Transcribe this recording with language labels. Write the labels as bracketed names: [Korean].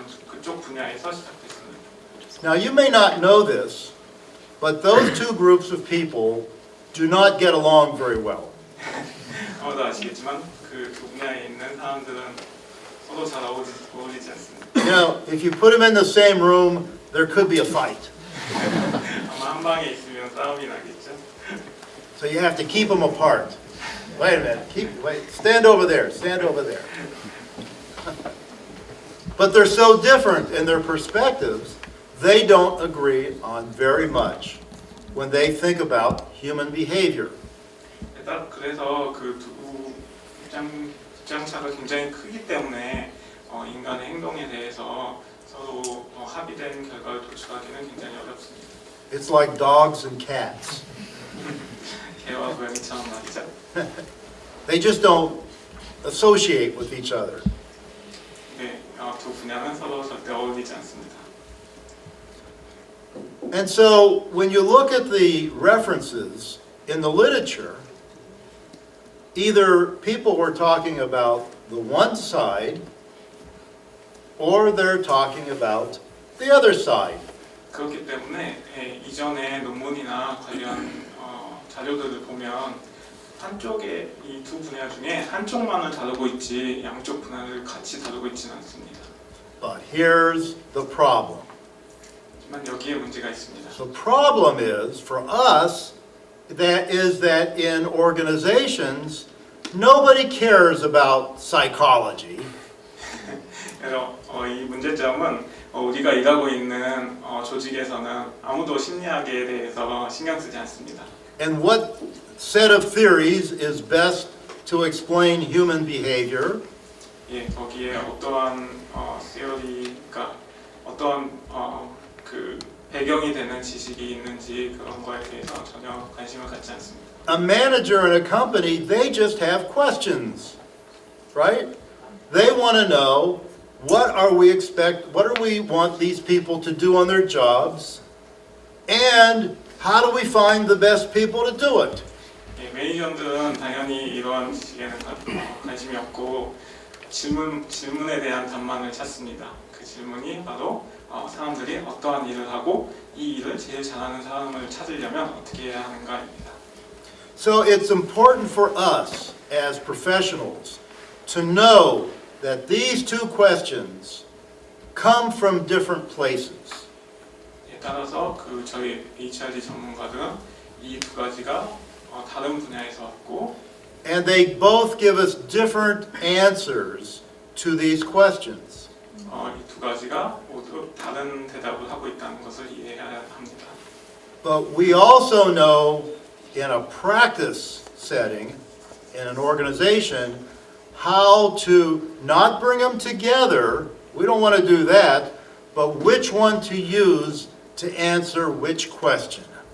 [Korean] 그쪽 분야에서 시작됐습니다. [English] Now you may not know this, but those two groups of people do not get along very well. [Korean] 아마도 아시겠지만 그 두 분야에 있는 사람들은 서로 잘 어울리지 않습니다. [English] You know, if you put them in the same room, there could be a fight. [Korean] 아마 한 방에 있으면 싸움이 나겠죠. [English] So you have to keep them apart. Wait a minute. Stand over there. Stand over there. But they're so different in their perspectives, they don't agree on very much when they think about human behavior. [Korean] 그래서 그 두 입장차가 굉장히 크기 때문에 인간의 행동에 대해서 서로 합의된 결과를 도출하기는 굉장히 어렵습니다. [English] It's like dogs and cats. [Korean] 개와 고양이처럼 말이죠. [English] They just don't associate with each other. [Korean] 네, 두 분야는 서로 절대 어울리지 않습니다. [English] And so when you look at the references in the literature, either people were talking about the one side or they're talking about the other side. [Korean] 그렇기 때문에 이전의 논문이나 관련 자료들을 보면 한쪽의 이 두 분야 중에 한쪽만을 다루고 있지 양쪽 분야를 같이 다루고 있지는 않습니다. [English] But here's the problem. [Korean] 하지만 여기에 문제가 있습니다. [English] The problem is for us that in organizations nobody cares about psychology. [Korean] 그래서 이 문제점은 우리가 일하고 있는 조직에서는 아무도 심리학에 대해서 신경 쓰지 않습니다. [English] And what set of theories is best to explain human behavior? [Korean] 예, 거기에 어떠한 theory가 어떠한 그 배경이 되는 지식이 있는지 그런 거에 대해서 전혀 관심을 갖지 않습니다. [English] A manager in a company, they just have questions, right? They want to know what do we want these people to do on their jobs, and how do we find the best people to do it? [Korean] 예, 매니저들은 당연히 이런 지식에는 관심이 없고 질문에 대한 답만을 찾습니다. 그 질문이 바로 사람들이 어떠한 일을 하고 이 일을 제일 잘하는 사람을 찾으려면 어떻게 해야 하는가입니다. [English] So it's important for us as professionals to know that these two questions come from different places. [Korean] 예, 따라서 저희 HRD 전문가들은 이 두 가지가 다른 분야에서 왔고 [English] And they both give us different answers to these questions. [Korean] 이 두 가지가 모두 다른 대답을 하고 있다는 것을 이해해야 합니다. [English] But we also know in a practice setting, in an organization, how to not bring them together. We don't want to do that, but which one to use to answer which question.